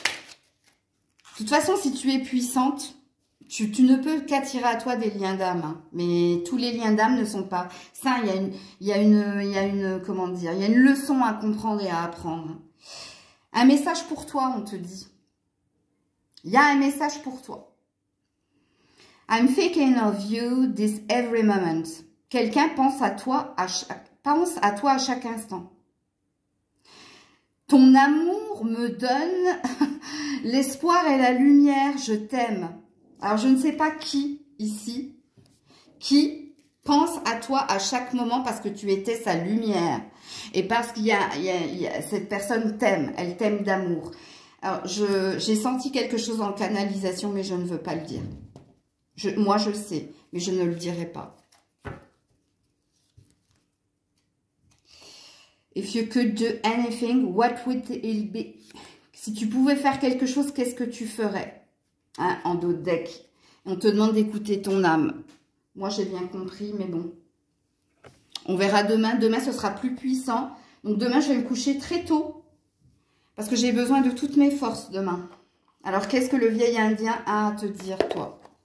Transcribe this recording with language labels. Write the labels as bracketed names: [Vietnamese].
[French] De toute façon, si tu es puissante, tu ne peux qu'attirer à toi des liens d'âme. Hein. Mais tous les liens d'âme ne sont pas. Ça, il y a une comment dire, il y a une leçon à comprendre et à apprendre. Un message pour toi, on te dit. Il y a un message pour toi. [English] I'm thinking of you this every moment. [French] Quelqu'un pense à toi à chaque instant. Ton amour me donne l'espoir et la lumière, je t'aime. Alors, je ne sais pas qui, ici, qui pense à toi à chaque moment parce que tu étais sa lumière. Et parce qu'il y a cette personne t'aime, elle t'aime d'amour. Alors, j'ai senti quelque chose en canalisation, mais je ne veux pas le dire. Moi, je le sais, mais je ne le dirai pas. [English] If you could do anything, what would it be? [French] Si tu pouvais faire quelque chose, qu'est-ce que tu ferais? Hein, en dos de deck. On te demande d'écouter ton âme. Moi, j'ai bien compris, mais bon. On verra demain. Demain, ce sera plus puissant. Donc, demain, je vais me coucher très tôt. Parce que j'ai besoin de toutes mes forces demain. Alors, qu'est-ce que le vieil indien a à te dire, toi?